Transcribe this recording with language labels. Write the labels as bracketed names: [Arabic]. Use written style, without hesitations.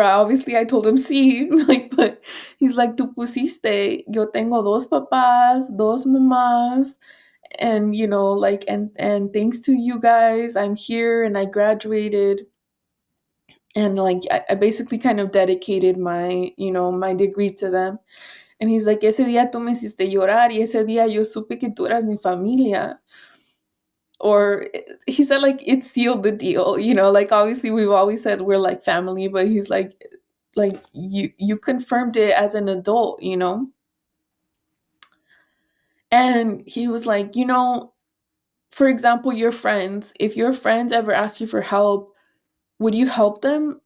[English] Obviously, I told him sí, like, but he's like, [Spanish] tú pusiste, yo tengo dos papás, dos mamás, [English] and like, and thanks to you guys, I'm here and I graduated. And like, I basically kind of dedicated my, my degree to them. And he's like, [Spanish] ese día tú me hiciste llorar, y ese día yo supe que tú eras mi familia. [English] Or he said, like, it sealed the deal, like, obviously we've always said we're like family, but he's like, you confirmed it as an adult. And he was like, for example, your friends, if your friends ever ask you for help, would you help them?